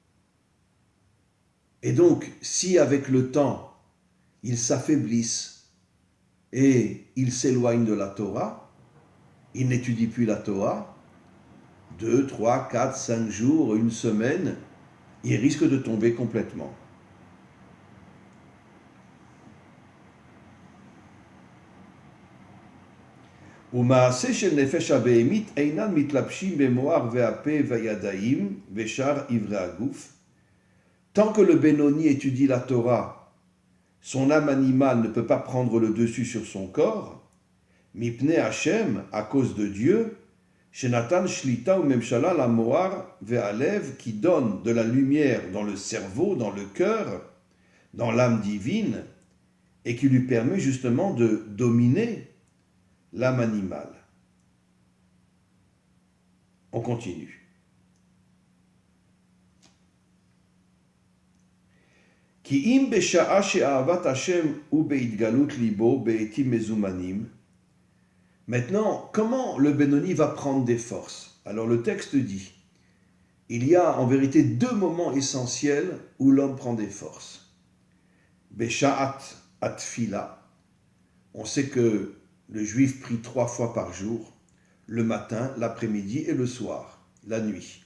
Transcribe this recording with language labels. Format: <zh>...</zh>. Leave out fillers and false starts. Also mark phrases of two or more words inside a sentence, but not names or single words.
<fr>Et donc, si avec le temps, ils s'affaiblissent et ils s'éloignent de la Torah, ils n'étudient plus la Torah, 2, 3, 4, 5 jours, une semaine, ils risquent de tomber complètement.</fr> <he>ומעשה של נפש הבהמית אינן מתלבשים במוח והפה והידיים ושאר איברי הגוף.</he> <fr>Tant que le Benoni étudie la Torah, son âme animale ne peut pas prendre le dessus sur son corps,</fr> <he>מפני השם,</he> <fr>à cause de Dieu,</fr> <he>שנתן שליטה וממשלה למוח ולב,</he> <fr>qui donne de la lumière dans le cerveau, dans le cœur, dans l'âme divine, et qui lui permet justement de dominer l'âme animale. On continue.</fr> <he>כי אם בשעה שאהבת השם הוא בהתגלות ליבו בעתים מזומנים,</he> <fr>maintenant, comment le Benoni va prendre des forces? Alors le texte dit, il y a en vérité deux moments essentiels où l'homme prend des forces.</fr> <he>בשעת התפילה,</he> <fr>on sait que le juif prie 3 fois par jour, le matin, l'après-midi et le soir, la nuit.</fr>